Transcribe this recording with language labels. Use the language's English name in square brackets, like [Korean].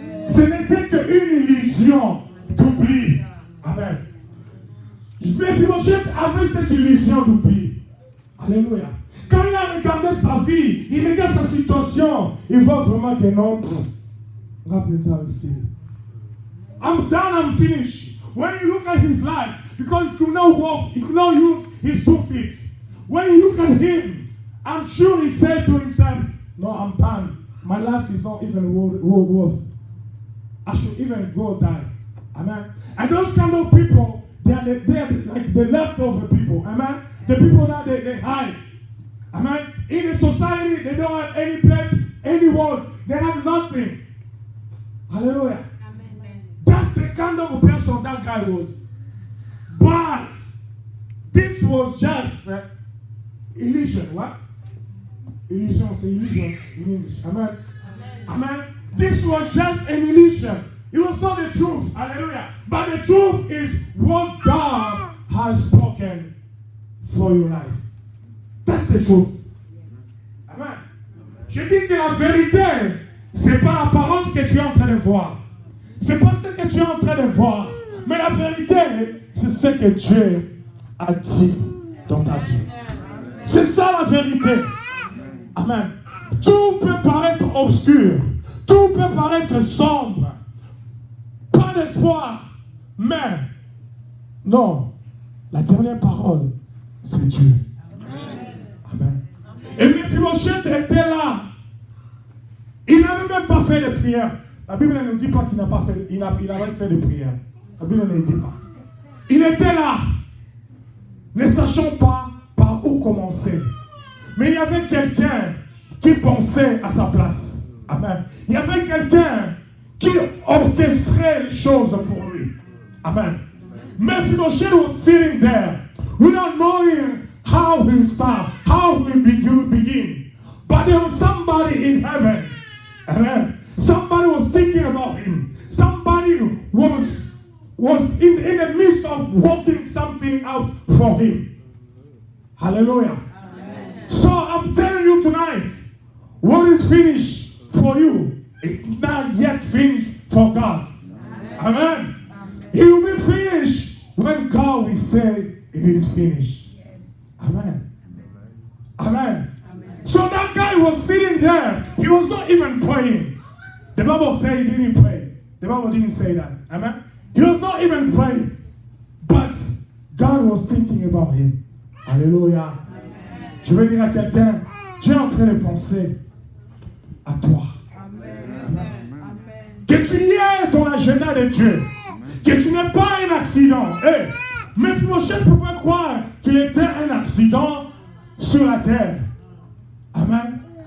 [French] Ce n'était qu'une illusion d'oubli. Amen. Mephibosheth avait cette illusion d'oubli. Alléluia. Quand il a regardé sa vie, il regarde sa situation, il voit vraiment que non, on va plus tard ici. [English] I'm done, I'm finished. When you look at his life, because he could not walk, he could not use his 2 feet. When you look at him, I'm sure he said to himself, no, I'm done. my life is not even worth. I should even go die. Amen. And those kind of people, they are like the leftover people. Amen. The people that they hide. Amen. In the society, they don't have any place, any world. They have nothing. Hallelujah. Amen. That's the kind of person that guy was. But this was just illusion. What? Illusion, c'est illusion in English. Amen. Amen. This was just an illusion. It was not the truth. Hallelujah. But the truth is what God has spoken for your life. That's the truth. Amen. [French] Je dis que la vérité, c'est pas l'apparence que tu es en train de voir. C'est pas ce que tu es en train de voir. Mais la vérité, c'est ce que Dieu a dit dans ta vie. C'est ça la vérité. Amen. Tout peut paraître obscur. Tout peut paraître sombre. Pas d'espoir. Mais, non. La dernière parole, c'est Dieu. Amen. Et Mephibosheth était là. Il n'avait même pas fait de prière. La Bible ne dit pas qu'il n'a pas fait, il avait fait de prière. La Bible ne dit pas. Il était là, ne sachant pas par où commencer. Mais il y avait quelqu'un qui pensait à sa place. Amen. Il y avait quelqu'un qui orchestrait les choses pour lui. Amen. [English] Mephibosheth was sitting there without knowing how he start, how he begin. But there was somebody in heaven. Amen. Somebody was thinking about him. Somebody was in the midst of working something out for him. Hallelujah. Amen. So I'm telling you tonight, what is finished for you, it's not yet finished for God. Amen. Amen. Amen. It will be finished when God will say it is finished. Yes. Amen. Amen. Amen. Amen. So that guy was sitting there. He was not even praying. The Bible said he didn't pray. The Bible didn't say that. Amen. He was not even praying. But God was thinking about him. Alléluia. Amen. [French] Je vais dire à quelqu'un, Dieu est en train de penser à toi. Amen. Amen. Que tu y es dans l'agenda de Dieu. Que tu n'es pas un accident. Hey, Mephibosheth pouvait croire qu'il était un accident sur la terre. Amen.